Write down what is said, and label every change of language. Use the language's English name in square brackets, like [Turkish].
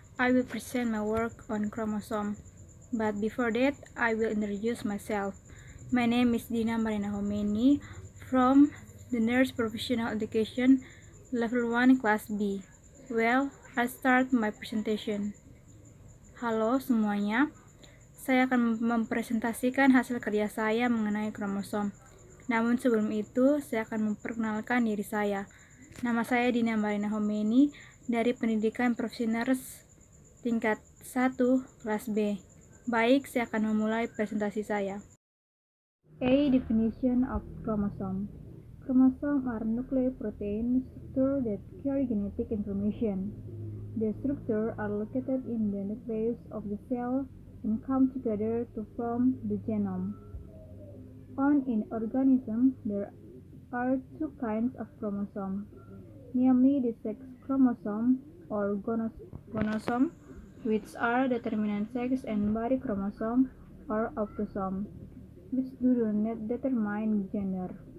[English] I will present my work on chromosome. But before that, I will introduce myself. My name is Dina Marina Homeni from the Nurse Professional Education Level 1 Class B. Well, I start my presentation. [Indonesian] Halo semuanya, saya akan mempresentasikan hasil kerja saya mengenai kromosom. Namun sebelum itu, saya akan memperkenalkan diri saya. Nama saya Dina Marina Homeni dari Pendidikan Profesional tingkat 1 kelas B. Baik, saya akan memulai presentasi saya. [English] A definition of chromosome. Chromosome are nucleoprotein structure that carry genetic information. The structure are located in the nucleus of the cell and come together to form the genome. In organism, there are two kinds of chromosome, namely the sex chromosome or gonosome, which are determinant sex, and body chromosome or autosome, which do not determine gender.